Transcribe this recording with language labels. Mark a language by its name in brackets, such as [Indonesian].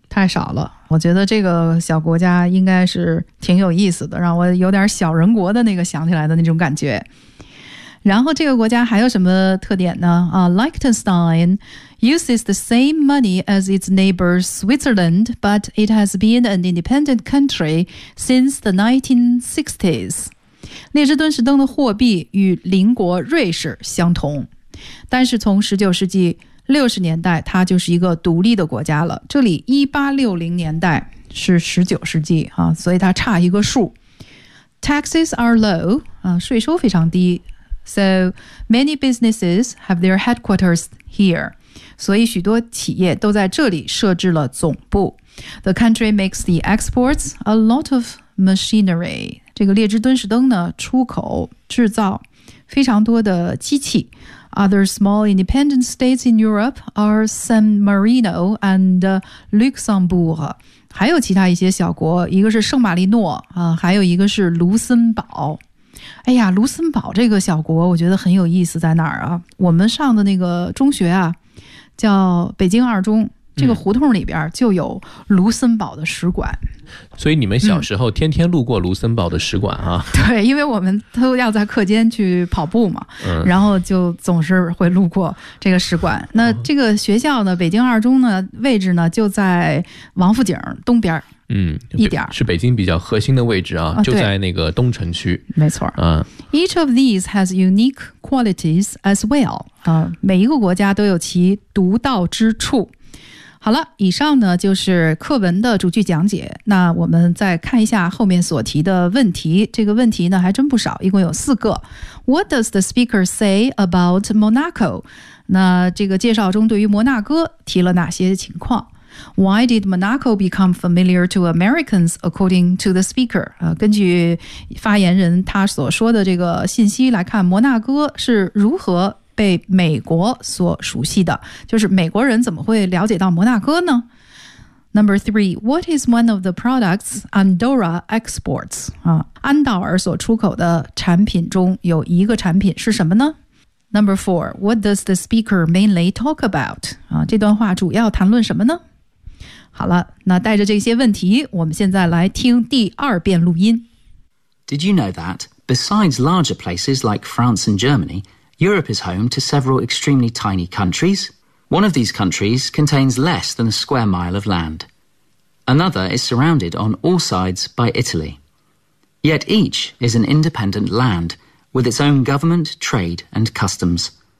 [Chinese] 太少了。我觉得这个小国家应该是挺有意思的，让我有点小人国的那个想起来的那种感觉。然后这个国家还有什么特点呢？ [English] Liechtenstein uses the same money as its neighbor Switzerland, but it has been an independent country since the 1960s. [Chinese] 列支敦士登的货币与邻国瑞士相同，但是从19世纪60年代它就是一个独立的国家了。这里1860年代是19世纪啊，所以它差一个数。 [English] Taxes are low, [Chinese] 税收非常低。 [English] So many businesses have their headquarters here. [Chinese] 所以许多企业都在这里设置了总部。 [English] The country makes the exports a lot of machinery. [Chinese] 这个列支敦士登呢，出口制造非常多的机器。 [English] Other small independent states in Europe are San Marino and Luxembourg. [Chinese] 还有其他一些小国，一个是圣马力诺，还有一个是卢森堡。哎呀，卢森堡这个小国我觉得很有意思，在哪儿啊？我们上的那个中学啊，叫北京二中，这个胡同里边就有卢森堡的使馆。所以你们小时候天天路过卢森堡的使馆啊？对，因为我们都要在课间去跑步嘛，然后就总是会路过这个使馆。那这个学校呢，北京二中呢，位置呢就在王府井东边一点，是北京比较核心的位置啊，就在那个东城区。没错。 [English] Each of these has unique qualities as well. [Chinese] 每一个国家都有其独到之处。好了，以上呢就是课文的逐句讲解。那我们再看一下后面所提的问题，这个问题呢还真不少，一共有4个。 [English] What does the speaker say about Monaco? [Chinese] 那这个介绍中对于摩纳哥提了哪些情况？ [English] Why did Monaco become familiar to Americans according to the speaker? [Chinese] 根据发言人他所说的这个信息来看，摩纳哥是如何被美国所熟悉的，就是美国人怎么会了解到摩纳哥呢？ [English] Number three, what is one of the products Andorra exports? [Chinese] 安道尔所出口的产品中有一个产品是什么呢？ [English] Number four, what does the speaker mainly talk about? [Chinese] 这段话主要谈论什么呢？好了，那带着这些问题，我们现在来听第二遍录音。 [English] Did you know that, besides larger places like France and Germany, Europe is home to several extremely tiny countries? One of these countries contains less than a square mile of land. Another is surrounded on all sides by Italy. Yet each is an independent land, with its own government, trade and customs.